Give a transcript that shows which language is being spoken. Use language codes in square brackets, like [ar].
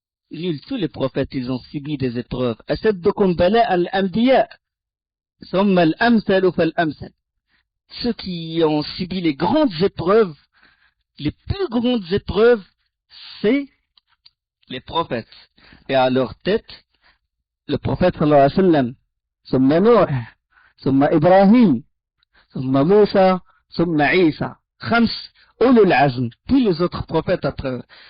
[fr] Nul, tous les prophètes, ils ont subi des épreuves. [ar] أشدكم بلاء الأنبياء ثم الأمثل فالأمثل. [fr] Ceux qui ont subi les grandes épreuves, les plus grandes épreuves, c'est les prophètes. Et à leur tête, le prophète sallallahu alayhi wa sallam, [ar] ثم نوح ثم إبراهيم ثم موسى ثم عيسى, خمس أولو العزم, [fr] puis les autres prophètes après eux.